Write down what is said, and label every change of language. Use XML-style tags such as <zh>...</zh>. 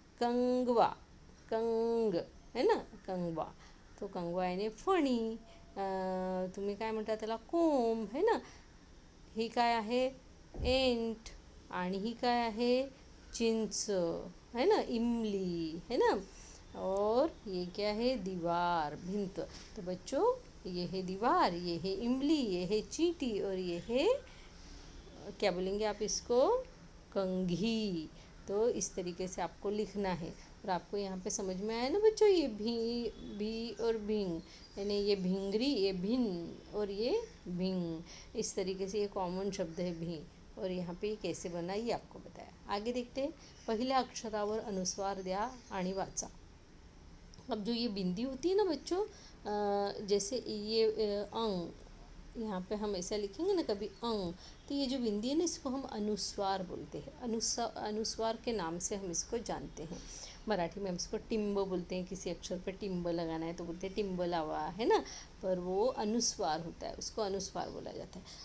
<hi>कंगवा, कंग है ना, कंगवा, तो कंगवा याने फणी।</hi> <mr>तुम्ही काय म्हणता त्याला, कोंब है ना। ही काय आहे, एंट, आणि ही काय आहे, चिंच है ना,</mr> <hi>इमली है ना। और ये क्या है, दीवार, भिंत। तो बच्चों ये है दीवार, ये है इमली, ये है चींटी, और ये है क्या बोलेंगे आप इसको, कंघी। तो इस तरीके से आपको लिखना है। और आपको यहाँ पे समझ में आया ना बच्चों, ये भी और भिंग, यानी ये भिंगरी, ये भिन और ये भिंग, इस तरीके से ये कॉमन शब्द है भी। और यहाँ पे ये कैसे बना ये आपको बताया।</hi> <mr>आगे देखते हैं, पहिल्या अक्षरावर अनुस्वार द्या आणि वाचा।</mr> <hi>अब जो ये बिंदी होती है ना बच्चों, जैसे ये अंग, यहाँ पे हम ऐसा लिखेंगे ना कभी अंग, तो ये जो बिंदी है ना इसको हम अनुस्वार बोलते हैं। अनुस्वार के नाम से हम इसको जानते हैं। मराठी में हम इसको टिंब बोलते हैं, किसी अक्षर पे टिंब लगाना है तो बोलते हैं</hi> <mr>टिंब लावा</mr> <hi>है ना, पर वो अनुस्वार होता है, उसको अनुस्वार बोला जाता है।</hi>